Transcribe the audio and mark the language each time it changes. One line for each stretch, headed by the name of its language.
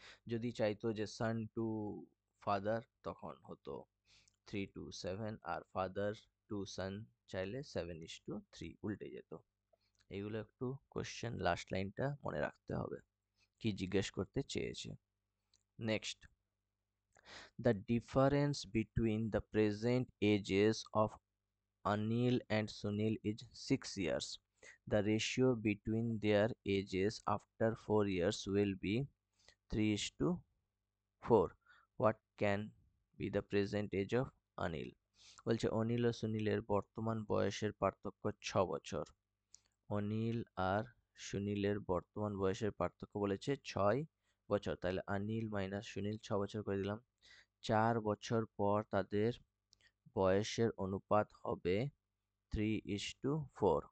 Bangla: যদি চাইতো যে সান টু ফাদার তখন হতো 3:7, আর ফাদার টু সান চাইলে 7:3, উল্টে যেত। এগুলো একটু কোশ্চেন, লাস্ট লাইনটা মনে রাখতে হবে কি জিজ্ঞেস করতে চেয়েছে।
English: Next, the difference between the present ages of Anil and Sunil is 6 years. The ratio between their ages after 4 years will be 3:4. What can be the present age of Anil?
Bangla: বলছে অনিল ও সুনীলের বর্তমান বয়সের পার্থক্য 6 বছর। অনিল আর সুনীলের বর্তমান বয়সের পার্থক্য বলেছে 6 বছর। তাহলে অনিল মাইনাস সুনীল 6 বছর করে দিলাম। 4 বছর পর তাদের বয়সের অনুপাত হবে 3:4।